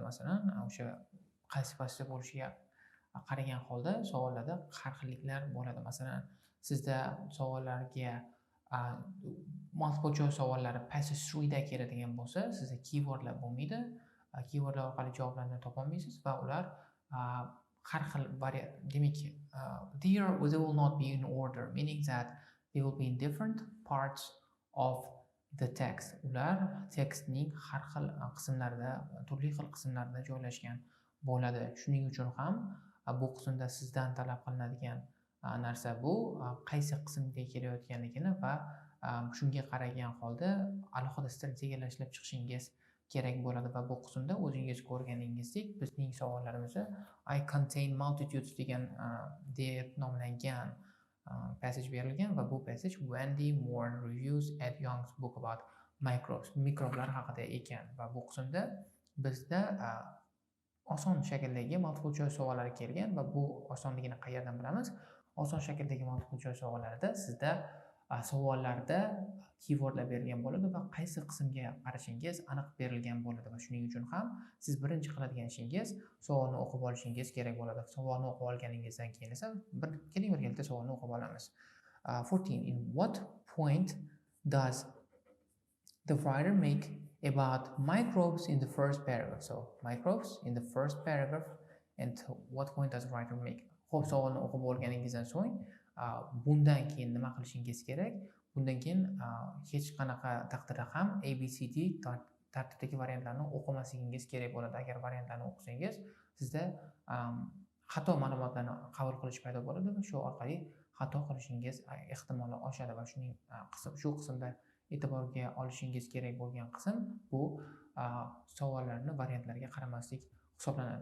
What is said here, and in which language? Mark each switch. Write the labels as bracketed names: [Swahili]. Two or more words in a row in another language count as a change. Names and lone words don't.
[Uzbek] Masalan, o'sha qaysi passageda bo'lishiga qaragan holda savollarda har xilliklar bo'ladi. Masalan, sizda savollarga [English] multiple choice [Uzbek] savollari passage 3 da keladigan bo'lsa, sizda keywordlar bo'lmaydi. Keywordlar orqali javoblarni topa olmaysiz va ular har xil demak, [English] they will not be in order, meaning that they will be in different parts of the text. [Uzbek] Ular tekstning har xil qismlarida, turli xil qismlarida joylashgan bo'ladi. Shuning uchun ham bu qismda sizdan talab qilinadigan narsa bu qaysi qismga kelayotganligini va shunga qaragan holda alohida strategiyalar ishlab chiqishingiz kerak bo'ladi va bu qismda o'zingiz ko'rganingizdek bizning savollarimizni I contain multitudes degan deb nomlangan passage berilgan va bu passage [English] Wendy Moore reviews Ed Young's book about microbes, [Uzbek] mikroblar haqida ekan va bu qismda bizda oson shakldagi [English] multiple choice [Uzbek] savollari kelgan va bu osonligini qayerdan bilamiz? Oson shakldagi [English] multiple choice [Uzbek] savollarida sizda savollarda keywordlar berilgan bo'ladi va qaysi qismga qarashingiz aniq berilgan bo'ladi va shuning uchun ham siz birinchi qiladigan ishingiz savolni o'qib olishingiz kerak bo'ladi. Savolni o'qib olganingizdan keyin esa birgalikda savolni o'qib olamiz. 14. [English] In what point does the writer make about microbes in the first paragraph? So, microbes in the first paragraph, and what point does the writer make? [Uzbek] Xo'p, savolni o'qib olganingizdan so'ng bundan keyin nima qilishingiz kerak? Bundan keyin hech qanaqa taqdirda ham ABCD tartibdagi variantlarni o'qimasligingiz kerak bo'ladi. Agar variantlarni o'qisangiz, sizda xato ma'lumotlarni qabul qilish paydo bo'ladi va shu orqali xato qilishingiz ehtimoli oshadi va shu qismda e'tiborga olishingiz kerak bo'lgan qism bu savollarni variantlarga qaramaslik hisoblanadi.